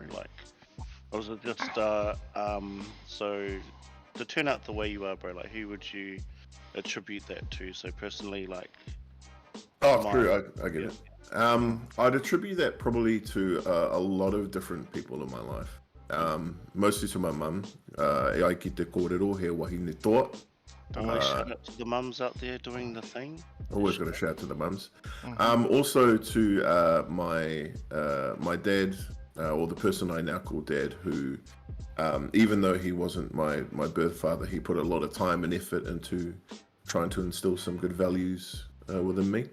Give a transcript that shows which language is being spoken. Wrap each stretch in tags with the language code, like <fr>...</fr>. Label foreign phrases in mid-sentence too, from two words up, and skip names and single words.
<en>Like, or was it just so to turn out the way you are, bro? Like, who would you attribute that to? So personally, like, True. I get it. I'd attribute that probably to a lot of different people in my life. Mostly to my mum.</en> <mi>E ai ki te kōrero he wahine toa.</mi> <en>Always shout out to the mums out there doing the thing. Always got to shout to the mums. Also to my dad, or the person I now call dad, who even though he wasn't my birth father, he put a lot of time and effort into trying to instill some good values within me.</en>